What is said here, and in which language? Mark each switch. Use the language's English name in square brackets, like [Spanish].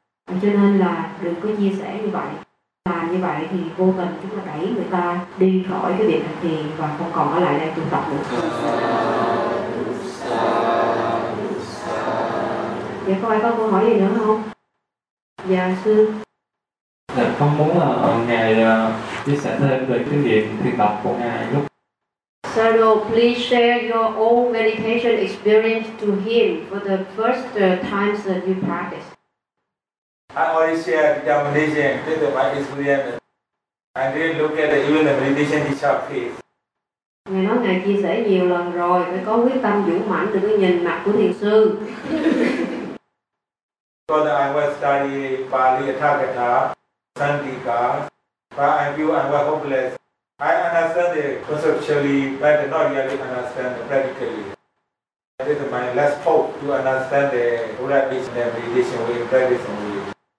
[Vietnamese] Cho nên là đừng có chia sẻ như vậy. Làm như vậy thì vô tình chúng ta đẩy người ta đi khỏi cái điện hành thiền và không còn ở lại đây tu tập nữa. Dạ, có ai có câu hỏi gì nữa không? Dạ, sư. Dạ, con muốn là Ngài chia sẻ thêm về cái việc thiền tập của Ngài lúc. [English] Sado, please share your own meditation experience to him for the first times that you practice. I already shared the meditation, just my experience. I didn't look at even the meditation itself. [Vietnamese] Ngài nói Ngài chia sẻ nhiều lần rồi, phải có quyết tâm dũng mãnh từ cái nhìn mặt của thiền sư. [English] Because I was studying Pali, Thakata, Sandika, but I feel I was hopeless. I understand it conceptually, but not really understand it practically. This is my last hope to understand the Buddha teaching and meditation way in practice only.